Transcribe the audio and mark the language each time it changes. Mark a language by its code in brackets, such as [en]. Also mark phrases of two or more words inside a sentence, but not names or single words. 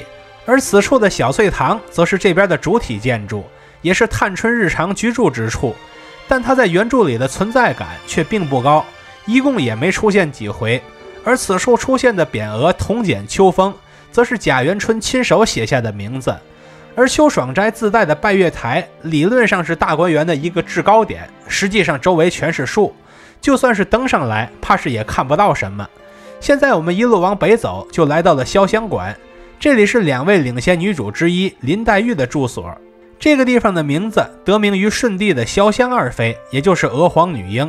[zh] 而此處的小翠堂則是這邊的主體建築，也是探春日常居住之處，但它在原著裡的存在感卻並不高，一共也沒出現幾回。而此處出現的匾額銅簡秋風，則是賈元春親手寫下的名字。而秋爽齋自帶的拜月台理論上是大觀園的一個制高點，實際上周圍全是樹，就算是登上來，怕是也看不到什麼。現在我們一路往北走，就來到了潇湘館。這裡是2位領銜女主之一林黛玉的住所。這個地方的名字得名於順帝的瀟湘二妃，也就是娥皇女英。